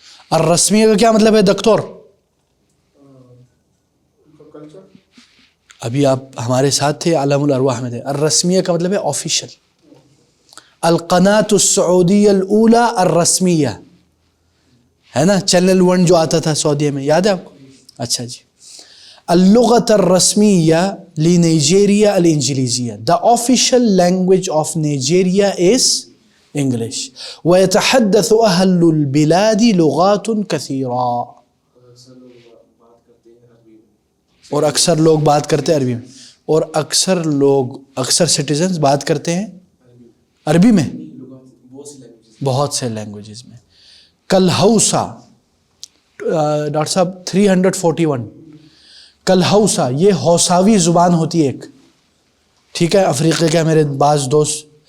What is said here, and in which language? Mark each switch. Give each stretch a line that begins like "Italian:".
Urdu: الرسمیہ کا کیا مطلب ہے دکتور؟ ابھی آپ ہمارے ساتھ تھے، عالم الارواح میں تھے. الرسمیہ کا مطلب ہے آفیشل.
Arabic: القناة السعودیہ الاولی الرسمیہ.
Urdu: ہے نا, چینل 1 جو آتا تھا سعودیہ میں, یاد ہے آپ کو؟ اچھا جی.
Arabic: اللغة الرسمية لنيجيريا الإنجليزية.
English: The official language of Nigeria is English.
Arabic: ويتحدث أهل البلاد لغات كثيرة.
Urdu: اور اکثر لوگ بات کرتے ہیں عربی میں, اور اکثر سٹیزنز بات کرتے ہیں عربی میں, بہت سے لینگویجز میں. کلہوسا, ڈاکٹر صاحب 341, کلہوسا یہ ہوساوی زبان ہوتی ہے ایک, ٹھیک ہے, افریقہ کا میرے بعض دوست.